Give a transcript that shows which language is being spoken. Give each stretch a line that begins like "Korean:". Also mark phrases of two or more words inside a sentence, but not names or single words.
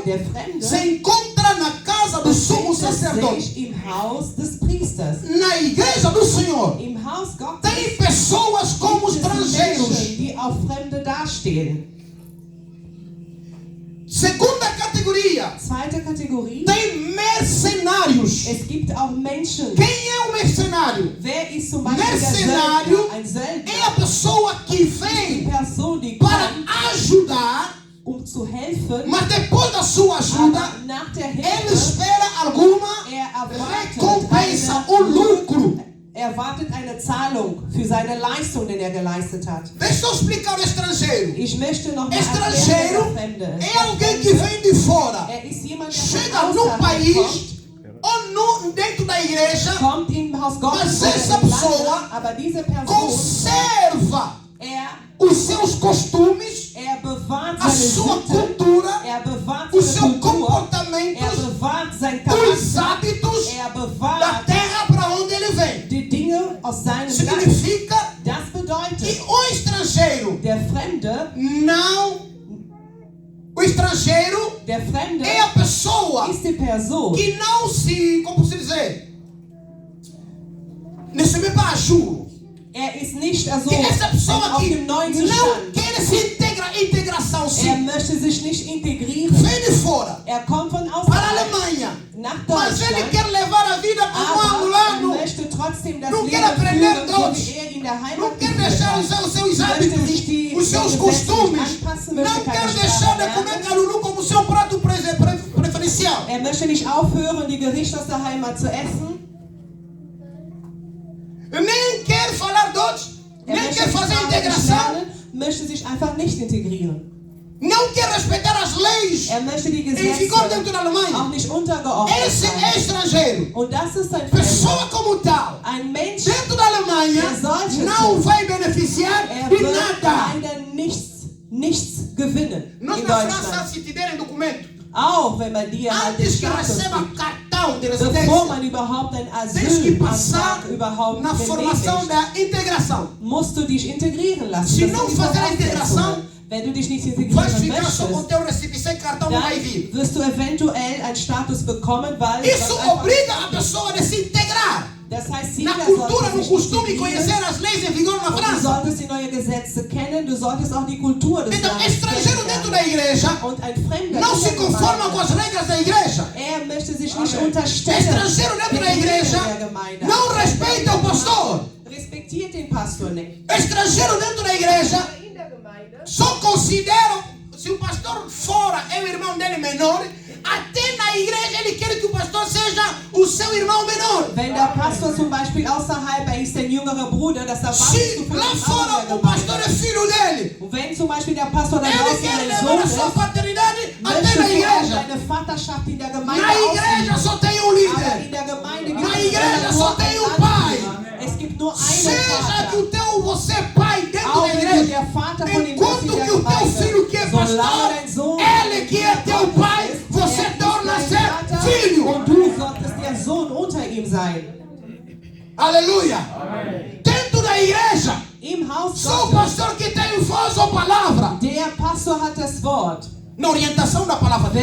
German: Fremde
Portuguese: se encontra na casa do sumo
German: befindet
Portuguese: sacerdote.
German: sich im Haus des Priesters.
Portuguese: Na igreja do Senhor,
German: Im Haus Gottes
Portuguese: tem pessoas como
German: gibt es
Portuguese: estrangeiros.
German: Menschen, die auf Fremde dastehen.
Portuguese: Segunda categoria,
German: Zweite Kategorie.
Portuguese: tem mercenários.
German: Es gibt auch Menschen.
Portuguese: Quem é o mercenário?
German: Wer ist zum Beispiel der
Portuguese: Mercenário
German: Söldner? Ein Söldner
Portuguese: é a pessoa que
German: ist die
Portuguese: vem
German: Person, die
Portuguese: para
German: kommt,
Portuguese: ajudar,
German: zu helfen,
Portuguese: mas depois da sua ajuda,
German: aber nach der
Portuguese: ele
German: Hilfe
Portuguese: espera alguma recompensa, o lucro.
German: erwartet eine Zahlung für seine Leistung, die er geleistet hat.
Portuguese: Deixa eu explicar o estrangeiro.
German: Ich möchte noch mal
Portuguese: Estrangeiro
German: erklären, wer der Fremde ist.
Portuguese: é alguém que vem de fora,
German: Er ist jemand, der
Portuguese: chega
German: von
Portuguese: no
German: außerhalb
Portuguese: país
German: kommt,
Portuguese: dentro da igreja,
German: kommt im Haus Gottes
Portuguese: Mas essa
German: oder im
Portuguese: pessoa
German: Land, aber diese Person,
Portuguese: conserva
German: er
Portuguese: os seus costumes,
German: bewahrt
Portuguese: a
German: seine
Portuguese: sua
German: Sitte,
Portuguese: cultura,
German: er bewahrt
Portuguese: o
German: seine
Portuguese: seu
German: Kultur,
Portuguese: comportamento,
German: er bewahrt sein
Portuguese: os
German: Charakter,
Portuguese: hábitos
German: er
Portuguese: da
German: bewahrt
Portuguese: terra para onde ele vem.
German: die Dinge aus seinem Land.
Portuguese: Significa
German: Das
Portuguese: que
German: bedeutet,
Portuguese: o estrangeiro
German: der Fremde
Portuguese: é a pessoa
German: ist die Person,
Portuguese: que não se, como se dizer,
French: ne se met pas à jour.
German: ist nicht so
Portuguese: Que essa pessoa
German: auf
Portuguese: que
German: dem neuen
Portuguese: não
German: Zustand.
Portuguese: quer se integração,
German: Er
Portuguese: sim,
German: möchte sich nicht integrieren.
Portuguese: vem de fora
German: Er kommt von
Portuguese: para a
German: außerhalb
Portuguese: Alemanha,
German: nach
Portuguese: mas ele
German: Deutschland,
Portuguese: quer levar a vida como um
German: aber er
Portuguese: angolano,
German: möchte trotzdem das
Portuguese: não
German: Leben
Portuguese: quer aprender
German: führen, so
Portuguese: Deutsch,
German: wie er in der
Portuguese: não
German: Heimat
Portuguese: quer
German: geführt
Portuguese: deixar
German: hat.
Portuguese: os seus
German: Möchte
Portuguese: hábitos,
German: sich die
Portuguese: os seus
German: Gesetze
Portuguese: costumes,
German: nicht anpassen, möchte
Portuguese: não
German: keine
Portuguese: quer
German: Sprache
Portuguese: deixar de
German: lernen.
Portuguese: comer caruru como seu prato preferencial.
German: Er möchte nicht aufhören, die Gerichte aus der Heimat zu essen.
Portuguese: Nem quer falar Deutsch,
German: Er
Portuguese: nem
German: möchte
Portuguese: quer
German: die
Portuguese: fazer
German: Sprache nicht
Portuguese: integração,
German: lernen, möchte sich einfach nicht integrieren.
Portuguese: não quer respeitar as leis
German: Er möchte die
Portuguese: em vigor
German: Gesetze
Portuguese: dentro da
German: auch
Portuguese: Alemanha.
German: nicht untergeordnet
Portuguese: Esse é
German: sein.
Portuguese: estrangeiro.
German: Und das ist ein
Portuguese: Pessoa
German: Fremder.
Portuguese: como tal,
German: Ein Mensch,
Portuguese: dentro da Alemanha, não vai beneficiar de
German: wird
Portuguese: nada.
German: leider nichts gewinnen
Portuguese: Nós
German: in
Portuguese: na França,
German: Deutschland.
Portuguese: se te derem documento,
German: Auch wenn man dir halt den
Portuguese: antes que
German: Status
Portuguese: receba
German: gibt.
Portuguese: cartão de
German: Bevor
Portuguese: residência,
German: man überhaupt ein
Portuguese: tens que passar
German: Asylantrag überhaupt
Portuguese: na formação
German: genehmigt,
Portuguese: da integração.
German: musst du dich integrieren lassen.
Portuguese: Se
German: Das
Portuguese: não
German: sind die
Portuguese: fazer a
German: Voraussetzungen.
Portuguese: integração,
German: Wenn du dich nicht
Portuguese: Vais
German: integrieren
Portuguese: ficar só com
German: möchtest,
Portuguese: teu recibo sem cartão, não vai vir.
German: dann wirst du eventuell einen Status bekommen, weil
Portuguese: Isso
German: das einfach-
Portuguese: obriga a pessoa a se integrar
German: das heißt,
Portuguese: na
German: jeder
Portuguese: cultura,
German: sollte
Portuguese: no
German: sich
Portuguese: costume e
German: integrieren.
Portuguese: conhecer as leis em vigor na
German: Und du
Portuguese: França.
German: solltest die neuen Gesetze kennen, du solltest auch die Kultur des
Portuguese: Então,
German: Landes
Portuguese: estrangeiro dentro da
German: kennenlernen.
Portuguese: igreja
German: Und ein Fremder
Portuguese: não
German: in
Portuguese: se
German: der
Portuguese: conforma com
German: Gemeinde,
Portuguese: as regras da igreja.
German: er möchte sich nicht unterstellen.
Portuguese: Estrangeiro dentro da
German: den
Portuguese: igreja
German: Regeln der Gemeinde.
Portuguese: não respeita o pastor.
German: Respektiert den Pastor nicht.
Portuguese: Estrangeiro dentro da igreja
German: In der Gemeinde
Portuguese: só considera, se o pastor fora é o irmão dele menor, até na igreja ele quer que o pastor seja o seu irmão menor.
German: Wenn der Pastor zum Beispiel außerhalb, er ist der jüngere Bruder, das erwartest
Portuguese: Se
German: du von
Portuguese: lá
German: ihm auch in
Portuguese: fora
German: der
Portuguese: o pastor é
German: Gemeinde.
Portuguese: filho dele,
German: Und wenn zum Beispiel der Pastor da
Portuguese: ele
German: draußen
Portuguese: quer
German: ein
Portuguese: levar
German: Sohn
Portuguese: a sua
German: ist,
Portuguese: paternidade até
German: möchtest
Portuguese: na
German: du auch
Portuguese: igreja.
German: deine Vaterschaft in der Gemeinde
Portuguese: Na igreja
German: ausüben.
Portuguese: só tem um
German: Aber
Portuguese: líder.
German: in der Gemeinde gibt
Portuguese: Na
German: es
Portuguese: igreja
German: nur
Portuguese: só tem
German: einen
Portuguese: pai.
German: Anführer. Es gibt nur einen
Portuguese: Seja que o
German: Vater.
Portuguese: teu, você é pai dentro
German: Auch
Portuguese: da
German: wenn du
Portuguese: igreja,
German: der Vater von ihm bist
Portuguese: enquanto
German: in
Portuguese: que
German: der
Portuguese: o teu filho que é
German: Gemeinde,
Portuguese: pastor,
German: solange dein Sohn
Portuguese: ele que é teu pai, você
German: er
Portuguese: torna
German: ist
Portuguese: ser
German: dein Vater
Portuguese: filho.
German: und du solltest der Sohn unter ihm sein.
Portuguese: Aleluia. Dentro da igreja,
German: Im Haus
Portuguese: só o
German: Gottes,
Portuguese: pastor que tem voz ou palavra.
German: der Pastor hat das Wort.
Portuguese: Na orientação da palavra dele.